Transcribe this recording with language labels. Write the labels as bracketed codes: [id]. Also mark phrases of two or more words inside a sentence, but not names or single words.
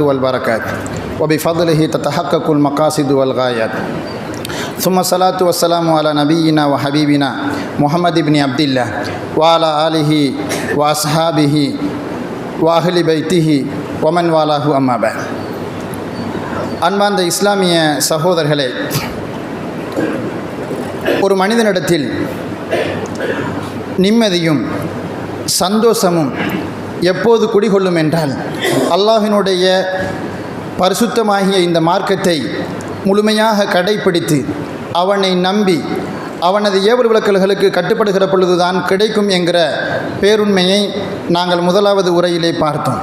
[ar] والبركات وبفضله تتحقق المقاصد والغايات ثم الصلاة والسلام على نبينا وحبيبنا محمد بن عبد الله وعلى آله وأصحابه وأهل بيته ومن والاه أما بعد. [ta] அன்பார்ந்த இஸ்லாமிய சகோதரர்களே, ஒரு மனிதனிடத்தில் நிம்மதியும் சந்தோஷமும் எப்போது குடிகொள்ளும் என்றால், அல்லாஹ்வினுடைய பரிசுத்தமாகிய இந்த மார்க்கத்தை முழுமையாக கடைப்பிடித்து அவனை நம்பி அவனது ஏவல் விளக்கல்களுக்கு கட்டுப்படுகிற பொழுதுதான் கிடைக்கும் என்கிற பேருண்மையை நாங்கள் முதலாவது உரையிலே பார்த்தோம்.